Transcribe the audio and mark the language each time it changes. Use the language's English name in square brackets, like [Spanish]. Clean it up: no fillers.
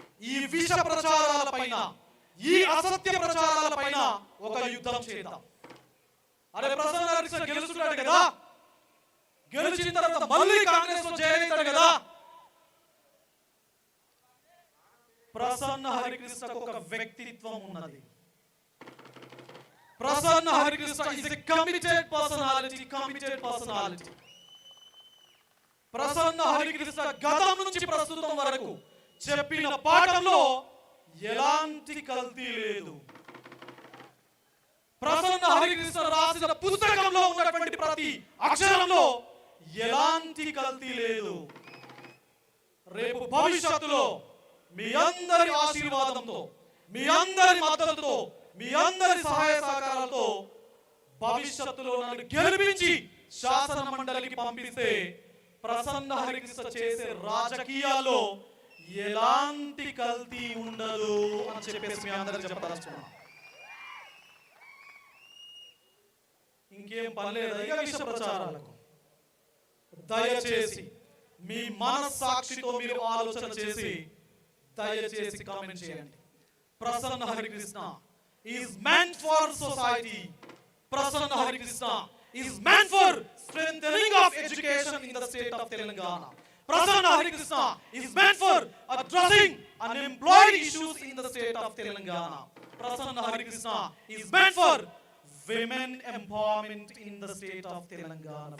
[Telugu] ఈ విష ప్రచారాల పైన, ఈ అసత్య ప్రచారాల పైన ఒక యుద్ధం చేద్దాం. అరే ప్రసన్న హరికృష్ణ గెలుస్తున్నాడు కదా, గెలిచిన తర్వాత మళ్ళీ కాంగ్రెస్ లో జాయిన్ అవుతాడు కదా. ప్రసన్న హరికృష్ణకు ఒక వ్యక్తిత్వం ఉన్నది. [English] Prasanna Harikrishna is a committed personality. [Telugu] Prasanna Harikrishna గతం నుంచి ప్రస్తుతం వరకు చెప్పిన పాఠంలో ఎలాంటి కల్తీ లేదు. ప్రసన్న హరికృష్ణ రాసిన పుస్తకంలో ఉన్నటువంటి ప్రతి అక్షరంలో ఎలాంటి కల్తీ లేదు. రేపు భవిష్యత్తులో మీ అందరి ఆశీర్వాదంతో, మీ అందరి మద్దతుతో, మీ అందరి సహాయ సహకారాలతో భవిష్యత్తులో నన్ను గెలిపించి శాసన మండలికి పంపిస్తే ప్రసన్న హరికృష్ణ చేసే రాజకీయాల్లో ఎలాంటి కల్తీ ఉండదు అని చెప్పేసి మీ అందరికి చెప్పదలుచుకున్నాను. ఇంకేం పని లేదు ఇక విష ప్రచారాలకు. దయచేసి మీ మనస్సాక్షితో మీరు ఆలోచన చేసి దయచేసి కామెంట్ చేయండి. [English] Prasanna Harikrishna is meant for society. Prasanna Harikrishna is meant for strengthening of education in the state of Telangana. Prasanna Harikrishna is meant for addressing unemployed issues in the state of Telangana. Prasanna Harikrishna is meant for women empowerment in the state of Telangana.